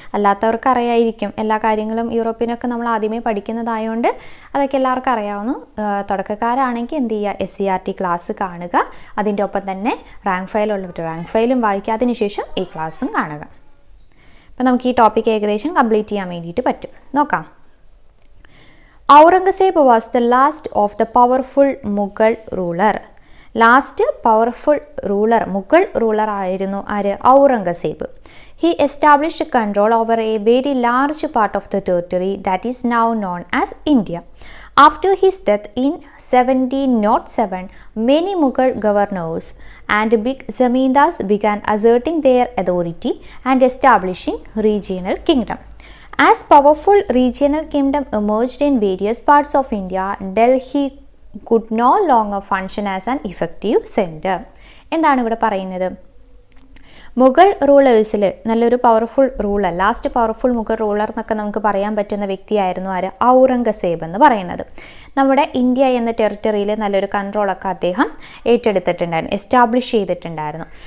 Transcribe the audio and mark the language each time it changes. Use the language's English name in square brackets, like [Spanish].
[Malayalam] അല്ലാത്തവർക്ക് അറിയായിരിക്കും എല്ലാ കാര്യങ്ങളും. യൂറോപ്പിനൊക്കെ നമ്മൾ ആദ്യമേ പഠിക്കുന്നതായതുകൊണ്ട് അതൊക്കെ എല്ലാവർക്കും അറിയാവുന്നു. തുടക്കക്കാരാണെങ്കിൽ എന്ത് ചെയ്യുക, SCERT ക്ലാസ് കാണുക. അതിൻ്റെ ഒപ്പം തന്നെ റാങ്ക് ഫയലുള്ളവർ റാങ്ക് ഫയലും വായിക്കുക. അതിനുശേഷം ഈ ക്ലാസ്സും കാണുക. അപ്പോൾ നമുക്ക് ഈ ടോപ്പിക്ക് ഏകദേശം കംപ്ലീറ്റ് ചെയ്യാൻ വേണ്ടിയിട്ട് പറ്റും. നോക്കാം. [English] Aurangzeb was the last of the powerful Mughal ruler. [Malayalam] Last powerful ruler Mughal ruler ആയിരുന്നു ആര്? Aurangzeb. [English] He established control over a very large part of the territory that is now known as India. After his death in 1707, many Mughal governors and big zamindars began asserting their authority and establishing regional kingdom. As powerful regional kingdom emerged in various parts of India, Delhi could no longer function as an effective center. [Malayalam] എന്താണ് ഇവിടെ പറയുന്നത്? മുഗൾ റൂളേഴ്സിൽ നല്ലൊരു powerful ruler, last powerful Mughal ruler എന്നൊക്കെ നമുക്ക് പറയാൻ പറ്റുന്ന വ്യക്തിയായിരുന്നു ആര്? ഔറംഗസേബ് എന്ന് പറയുന്നത്. നമ്മുടെ ഇന്ത്യ എന്ന ടെറിട്ടറിയിൽ നല്ലൊരു കൺട്രോളൊക്കെ അദ്ദേഹം ഏറ്റെടുത്തിട്ടുണ്ടായിരുന്നു, എസ്റ്റാബ്ലിഷ് ചെയ്തിട്ടുണ്ടായിരുന്നു.